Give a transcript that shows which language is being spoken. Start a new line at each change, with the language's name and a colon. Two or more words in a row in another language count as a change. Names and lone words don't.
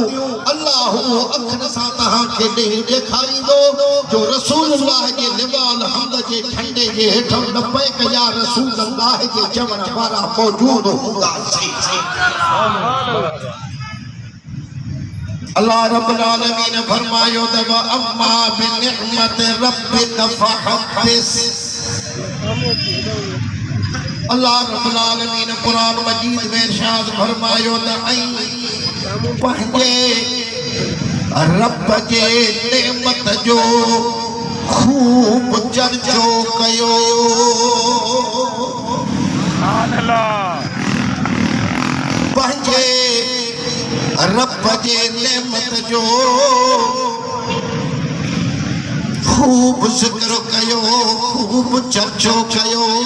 Sindhi: अल्लाह उहो अखर सां तव्हांखे ॾेखारींदो जो रसूलुल्लाह जे लिवाल हमद जे झंडे जे हेठां
Arabic: لبيك يا رسول الله
Sindhi: जे चवण वारा मौजूद हूंदा।
Arabic: الله رب العالمين फरमायो تب أما بنعمة ربك فحدث. الله رب العالمين
Sindhi: कुरान मजीद में इरशाद फरमायो त पंहिंजे रब जे नेमत जो खूब चर्चो कयो। पंहिंजे रब जे नेमत जो खूब जिक्र कयो, खूब चर्चो कयो।